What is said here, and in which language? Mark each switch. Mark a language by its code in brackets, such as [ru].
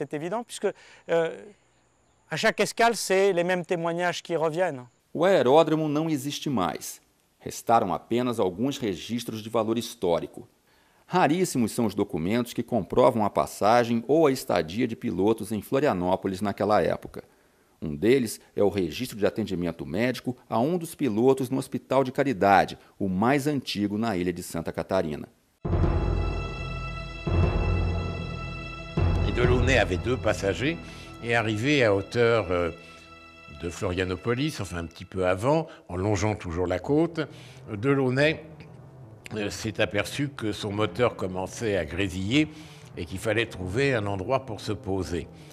[fr] C'est évident, puisque à chaque escale, c'est les mêmes témoignages qui reviennent. [pt] O aeródromo não existe mais. Restaram apenas alguns registros de valor histórico. Raríssimos são os documentos que comprovam a passagem ou a estadia de pilotos em Florianópolis naquela época. Um deles é o registro de atendimento médico a um dos pilotos no Hospital de Caridade, o mais antigo na ilha de Santa Catarina. [fr] Delaunay avait 2 passagers et arrivé à hauteur de Florianópolis, enfin un petit peu avant, en longeant toujours la côte, Delaunay s'est aperçu que son moteur commençait à grésiller et qu'il fallait trouver un endroit pour se poser.